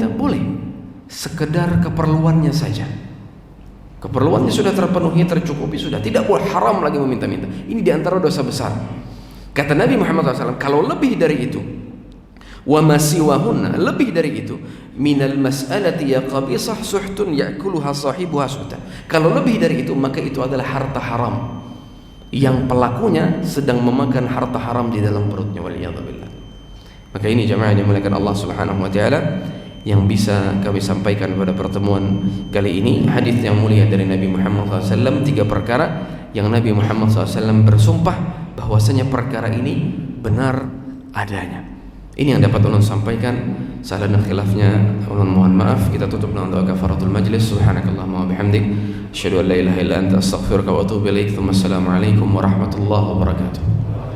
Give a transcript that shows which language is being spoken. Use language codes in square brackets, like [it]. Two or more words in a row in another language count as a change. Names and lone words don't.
[id] Boleh, sekedar keperluannya saja. Keperluannya sudah terpenuhi, tercukupi, sudah, tidak boleh, haram lagi meminta-minta. Ini diantara dosa besar. Kata Nabi Muhammad SAW, kalau lebih dari itu, [ar] وما سواهن, [id] lebih dari itu, [ar] من المسألة يا قبيصة سحت يأكلها صاحبها سحتا, [id] kalau lebih dari itu, maka itu adalah harta haram yang pelakunya sedang memakan harta haram di dalam perutnya, waliyadzubillah. Maka ini jamaah yang dimuliakan Allah [ar] سبحانه وتعالى [id] yang bisa kami sampaikan pada pertemuan kali ini. Hadis yang mulia dari Nabi Muhammad SAW, 3 perkara yang Nabi Muhammad SAW bersumpah bahwasanya perkara ini benar adanya. Ini yang dapat ulun sampaikan. Salah dan khilafnya ulun mohon maaf. Kita tutup dengan doa [ar] كفارة المجلس. سبحانك اللهم وبحمدك أشهد أن لا إله إلا أنت أستغفرك وأتوب إليك. السلام عليكم ورحمة الله وبركاته.